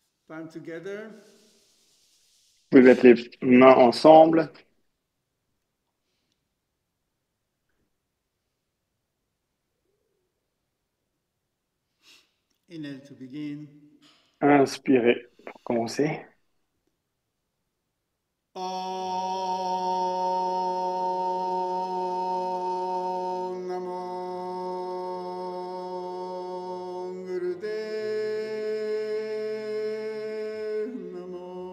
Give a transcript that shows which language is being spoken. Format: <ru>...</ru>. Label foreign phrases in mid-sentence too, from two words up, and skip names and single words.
<en>Palm together.</en> <fr>Vous pouvez mettre les mains ensemble.</fr> <en>Inhale to begin.</en> <fr>Inspirez pour commencer.</fr> <sa>ॐ नमो गुरुदेव नमो.</sa>